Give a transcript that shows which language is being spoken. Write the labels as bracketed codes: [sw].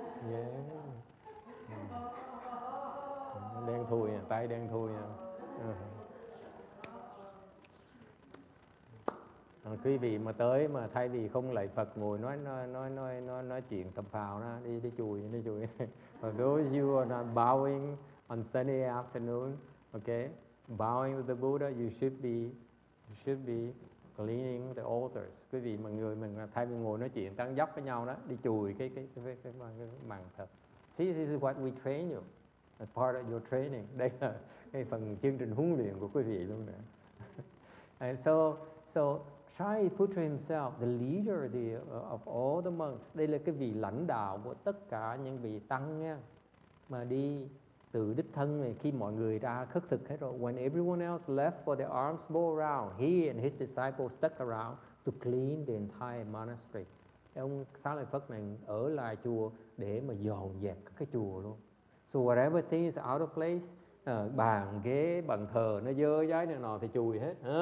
[vi] Yeah. Đen thui, tay đen thui. Quý vị mà tới mà thay vì không lạy Phật ngồi nói chuyện tầm phào đó, đi chùi. [en] For those you are not bowing on Sunday afternoon, okay, bowing to the Buddha, you should be cleaning the altars. [vi] Quý vị mà người mình thay vì ngồi nói chuyện tán dóc với nhau đó, đi chùi cái màn thờ. [en] See, this is what we train you. As part of your training. [vi] Đây là cái phần chương trình huấn luyện của quý vị luôn nè. [en] And so Shariputra himself, the leader of all the monks, [vi] đây là cái vị lãnh đạo của tất cả những vị tăng nha, mà đi từ đích thân này, khi mọi người ra khất thực hết rồi. [en] When everyone else left for the alms bowl round, he and his disciples stuck around to clean the entire monastery. [vi] Ông Xá Lợi Phất này ở lại chùa để mà dọn dẹp cái chùa luôn. [en] So whatever thing is out of place, [vi] bàn ghế bàn thờ nó dơ dáy này nọ thì chùi hết.